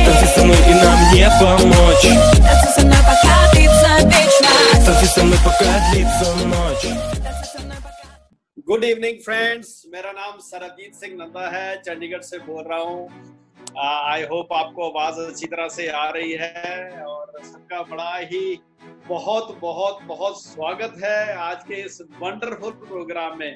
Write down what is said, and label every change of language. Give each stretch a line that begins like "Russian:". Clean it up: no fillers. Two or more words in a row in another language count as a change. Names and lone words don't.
Russian: Танцуй со мной, и нам не помочь. Танцуй со мной, пока длится вечность. Танцуй со мной, пока длится नोच.
English: good evening friends,
Hindi: मेरा नाम सरबजीत सिंह नंदा है, चंडीगढ़ से बोल रहा हूँ।
English: I hope
Hindi: आपको आवाज अच्छी तरह से आ रही है और सबका बड़ा ही बहुत बहुत बहुत स्वागत है आज के इस
English: wonderful program
Hindi: में।